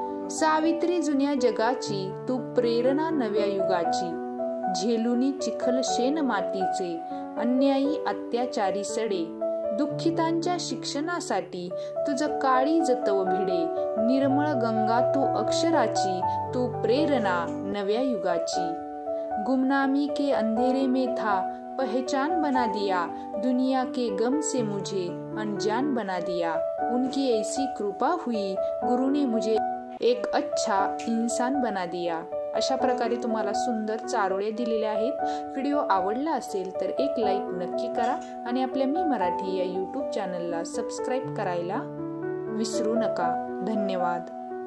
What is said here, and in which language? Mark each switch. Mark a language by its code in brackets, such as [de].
[mr] सावित्री जुन्या जगाची, तू प्रेरणा नव्या युगाची, झेलुनी चिखल शेन मातीचे, अन्यायी अत्याचारी सडे, दुःखितांच्या शिक्षणासाठी तुझं काळी जतव भिडे, निर्मळ गंगा तू अक्षराची, तू प्रेरणा नव्या युगाची। [hi] गुमनामी के अंधेरे में था, पहचान बना दिया, दुनिया के गम से मुझे अनजान बना दिया। उनकी ऐसी कृपा हुई, गुरु ने मुझे एक अच्छा इंसान बना दिया। [mr] अशा प्रकारे तुम्हाला सुंदर चारोळे दिलेले आहेत। व्हिडिओ आवडला असेल तर एक लाईक नक्की करा आणि आपल्या मी मराठी या YouTube चॅनलला सबस्क्राईब करायला विसरू नका। धन्यवाद।